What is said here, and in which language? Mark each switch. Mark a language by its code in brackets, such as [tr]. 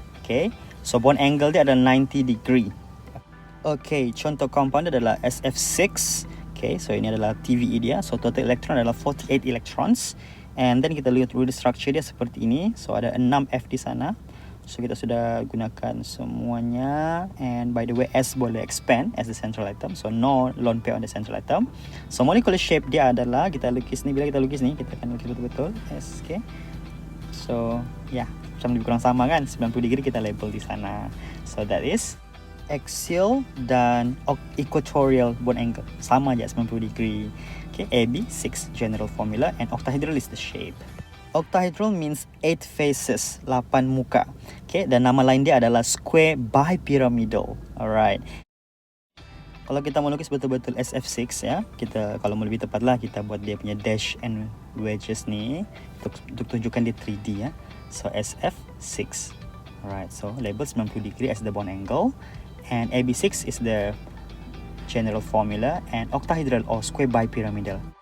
[en] Okay, so bond angle [ms] dia ada [en] 90 degree. [ms] Okay, contoh compound adalah SF6. Okay, so ini adalah TVE dia. So total electron adalah 48 electrons. [en] And then [ms] kita lihat dulu structure dia seperti ini. So ada 6 F di sana. So kita sudah gunakan semuanya. [en] And by the way, S [ms] boleh [en] expand as the central atom. [ms] So no lone pair on the central atom. So molecular shape dia adalah, kita lukis ni, bila kita lukis ni, kita akan lukis betul-betul S. Okay, so yeah, macam lebih kurang sama kan, 90 degree kita label di sana. [en] So that is axial [ms] dan [en] equatorial bond angle, [ms] sama aja [en] 90 degree. Okay, AB6 general formula, and octahedral is the shape. Octahedral means 8 faces, [ms] 8 muka. Okay, dan nama lain dia adalah square bipyramidal. [en] Alright. [ms] Kalau kita mau lukis betul-betul SF6 ya, kita kalau mau lebih tepat lah, kita buat dia punya [en] dash and wedges [ms] ni untuk tunjukkan dia 3D ya. [en] So SF6. Alright, so label 90 degree as the bond angle, and AB6 is the general formula, and octahedral or square bipyramidal.